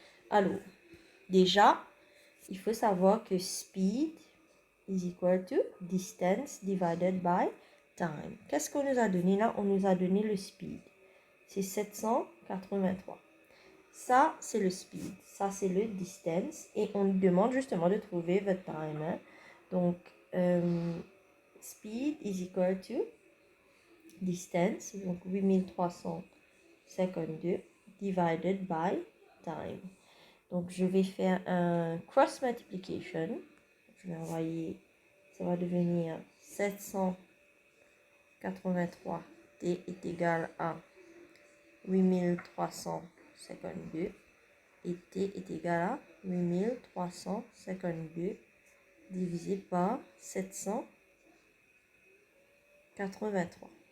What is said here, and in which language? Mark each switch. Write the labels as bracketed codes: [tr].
[fr] Alors, déjà, il faut savoir que [en] speed is equal to distance divided by time. [fr] Qu'est-ce qu'on nous a donné là? On nous a donné le speed. C'est 783. Ça, c'est le speed. Ça, c'est le distance. Et on nous demande justement de trouver votre time. Hein? Donc, [en] speed is equal to distance, [fr] donc 8352 [en] divided by time. [fr] Donc, je vais faire un cross multiplication. Je vais envoyer, ça va devenir 783. T est égal à 8352. Et T est égal à 8352 divisé par 783.